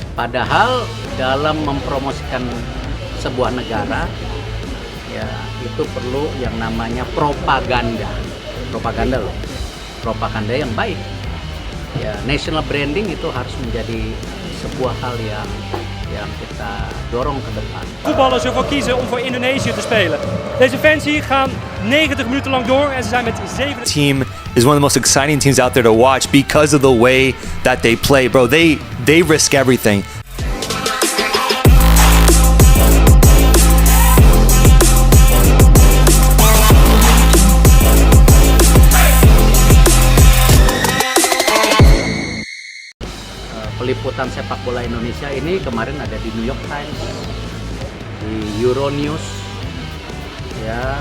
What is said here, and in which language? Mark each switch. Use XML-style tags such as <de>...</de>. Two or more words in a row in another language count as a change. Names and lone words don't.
<id>Padahal dalam mempromosikan sebuah negara, ya itu perlu yang namanya propaganda loh, propaganda yang baik. Ya,</id> <en>national branding</en> <id>itu harus menjadi sebuah hal yang kita dorong ke depan.</id> <nl>Voetballers ervoor kiezen om voor Indonesië te spelen. Deze fans hier gaan 90 minuten lang door en ze zijn met 7.</nl> <en>Team is one of the most exciting teams out there to watch because of the way that they play, bro. They risk everything.</en> <id>Peliputan sepak bola Indonesia ini kemarin ada di New York Times, di Euronews, ya.</id>